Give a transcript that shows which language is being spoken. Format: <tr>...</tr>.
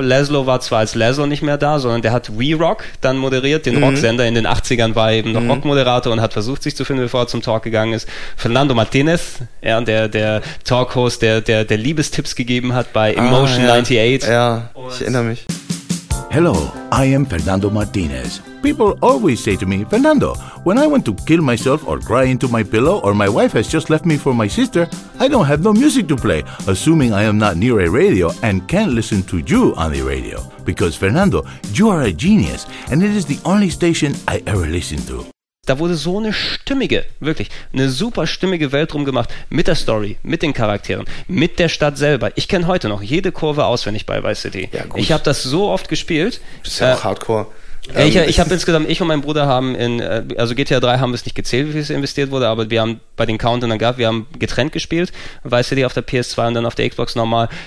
<de>Laszlo war zwar als Laszlo nicht mehr da, sondern der hat WeRock dann moderiert, den Rocksender in den 80ern war eben noch Rockmoderator und hat versucht, sich zu finden, bevor er zum Talk gegangen ist. Fernando Martinez, ja, der Talkhost, der Liebestipps gegeben hat bei Emotion 98. Ja, ich erinnere mich.</de> <en>Hello, I am Fernando Martinez. People always say to me, Fernando, when I want to kill myself or cry into my pillow or my wife has just left me for my sister, I don't have no music to play, assuming I am not near a radio and can't listen to you on the radio. Because, Fernando, you are a genius and it is the only station I ever listen to.</en> <de>Da wurde so eine stimmige, wirklich eine super stimmige Welt rumgemacht mit der Story, mit den Charakteren, mit der Stadt selber. Ich kenne heute noch jede Kurve auswendig bei Vice City. Ja, gut. Ich habe das so oft gespielt. Bist ja auch Hardcore. Ich habe insgesamt, ich und mein Bruder haben in, also GTA 3 haben wir es nicht gezählt, wie viel es investiert wurde, aber wir haben bei den Countern dann gehabt, wir haben getrennt gespielt, Vice City auf der PS2 und dann auf der Xbox nochmal.</de>